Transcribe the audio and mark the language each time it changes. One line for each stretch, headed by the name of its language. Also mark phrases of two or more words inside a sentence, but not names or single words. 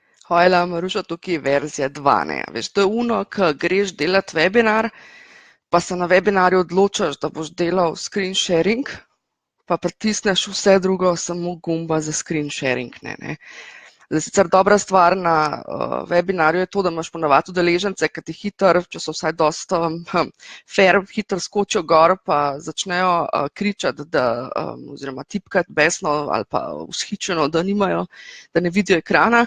Slovenian: Hojla, Maruša, tukaj je verzija 2, ne. Veš, to je ono, ko greš delati webinar, pa se na webinarju odločaš, da boš delal
English: screen sharing,
Slovenian: pa pritisneš vse drugo, samo gumba za
English: screen sharing,
Slovenian: ne. Zdaj, sicer dobra stvar na webinarju je to, da imaš ponavadi udeležence, ki ti hitro, če so vsaj dosta fair, hitro skočijo gor, pa začnejo kričati, oziroma tipkati besno ali pa vzhičeno, da ne vidijo ekrana.